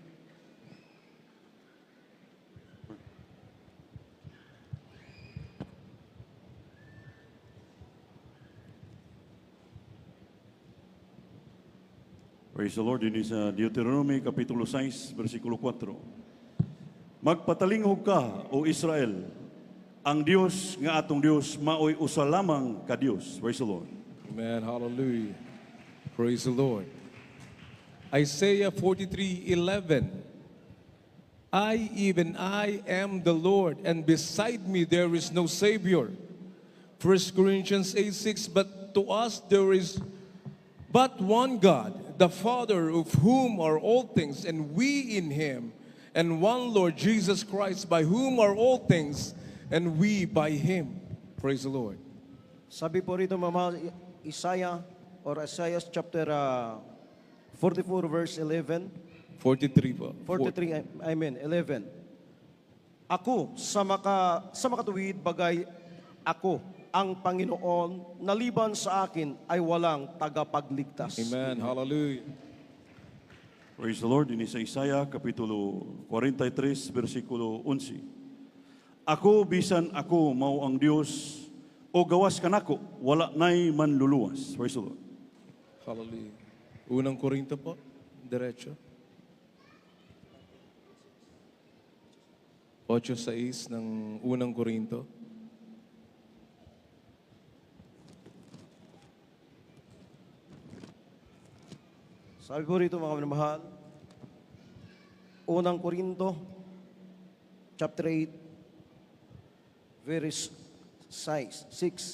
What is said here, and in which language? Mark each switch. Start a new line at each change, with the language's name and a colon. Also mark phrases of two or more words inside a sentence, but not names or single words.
English: Praise the Lord.
Cebuano: Ini sa Deuteronomy Kapitulo 6, versikulo 4. Magpatalingog ka, O Israel, ang Dios nga atong Dios maoy usa lamang ka Dios.
English: Praise the Lord. Amen. Hallelujah. Praise the Lord. Isaiah 43:11. Even I am the Lord, and beside me there is no Savior. 1 Corinthians 8:6. But to us there is but one God, the Father, of whom are all things, and we in Him, and one Lord Jesus Christ, by whom are all things, and we by Him. Praise the Lord.
Filipino: Sabi po rito, Mama, Isaiah
English: chapter 44 verse 11.
Filipino: 43 po. 43, amen, 11. Ako sa makatuwid bagay, ako ang Panginoon, naliban sa akin ay walang tagapagligtas.
English: Amen. Hallelujah. Praise the Lord.
Cebuano: Ini sa Isaiah Kapitulo 43, versikulo 11. Ako bisan ako mao ang Dios, o gawas kanako, wala nay manluluwas.
English: Praise the Lord. Hallelujah.
Filipino: Unang Korinto po, diretso. 8:6 ng unang Korinto. Sabi po rito, mga minamahal, unang Korinto,
English: chapter 8, verse 6.